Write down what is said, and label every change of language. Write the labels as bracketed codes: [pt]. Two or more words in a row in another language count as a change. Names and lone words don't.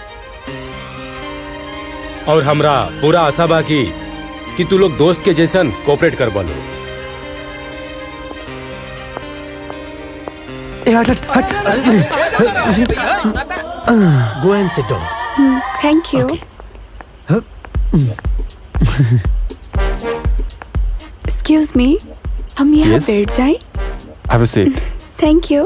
[bho] और हमरा पूरा आशा बा कि तू लोग दोस्त के जैसन कोऑपरेट कर बोलो। [en] go and sit down. Thank you. Excuse me, [bho] हम यहाँ [en] Yes? [bho] बैठ जाए? [en] have a seat. thank you.